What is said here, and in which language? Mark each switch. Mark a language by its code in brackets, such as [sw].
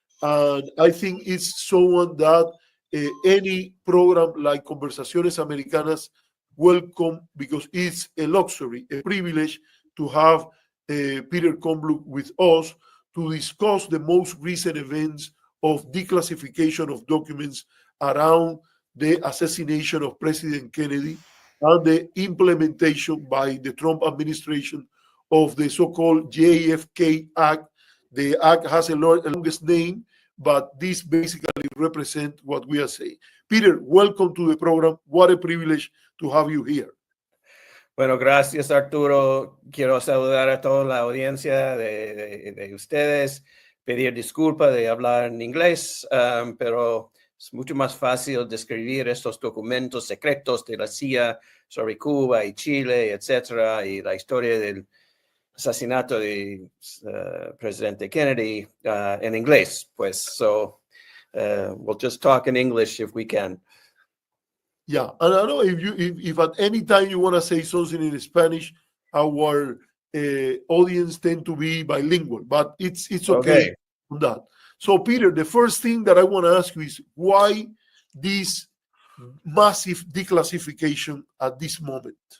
[en] And I think it's someone that any program like Conversaciones Americanas welcome, because it's a luxury, a privilege to have Peter Kornbluh with us to discuss the most recent events of declassification of documents around the assassination of President Kennedy and the implementation by the Trump administration of the so-called JFK Act. The act has a longest name, but this basically represents what we are saying. Peter, welcome to the program. What a privilege to have you here. [es] Bueno, gracias, Arturo. Quiero saludar a toda la audiencia de ustedes, pedir disculpas de hablar en inglés, pero es mucho más fácil describir estos documentos secretos de la CIA sobre Cuba y Chile, etcétera, y la historia del asesinato de presidente Kennedy en inglés. [en] Pues, so we'll just talk in English if we can. Yeah, and I know if at any time you want to say something in Spanish, our audience tend to be bilingual, but it's okay on that. So, Peter, the first thing that I want to ask you is why this massive declassification at this moment?